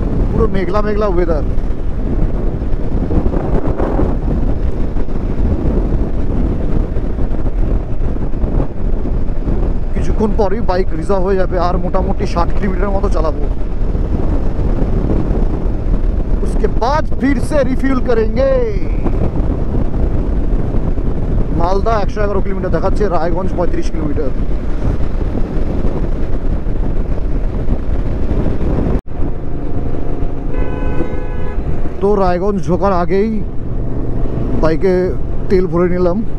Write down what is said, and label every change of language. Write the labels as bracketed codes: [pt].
[bn] পুরো মেঘলা মেঘলা ওয়েদার। কিছুক্ষণ পরই বাইক রিজার্ভ হয়ে যাবে, আর মোটামুটি 60 কিলোমিটার মতো চালাবো। [hi] उसके बाद फिर से रिफ्यूल करेंगे। [bn] মালদা 111 কিলোমিটার দেখাচ্ছে, রায়গঞ্জ 35 কিলোমিটার। তো রায়গঞ্জ ঢোকার আগেই বাইকে তেল ভরে নিলাম।